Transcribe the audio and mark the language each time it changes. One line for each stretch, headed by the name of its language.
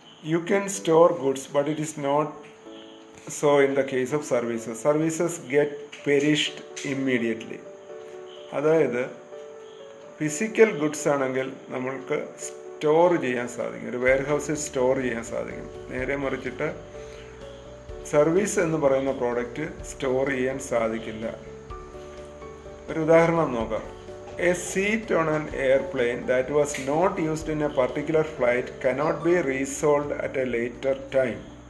English: You can store goods, but it is not so in the case of services. Services get perished immediately.
Malayalam: അതായത് physical goods ആണെങ്കിൽ നമ്മൾക്ക് store ചെയ്യാൻ സാധിക്കും, ഒരു wear ഹൗസിൽ store ചെയ്യാൻ സാധിക്കും. നേരെ മറിച്ചിട്ട് സർവീസ് എന്ന് പറയുന്ന പ്രോഡക്റ്റ് സ്റ്റോർ ചെയ്യാൻ സാധിക്കില്ല. ഒരു ഉദാഹരണം നോക്കാം.
English: A seat on an airplane that was not used in a particular flight cannot be resold at a later time.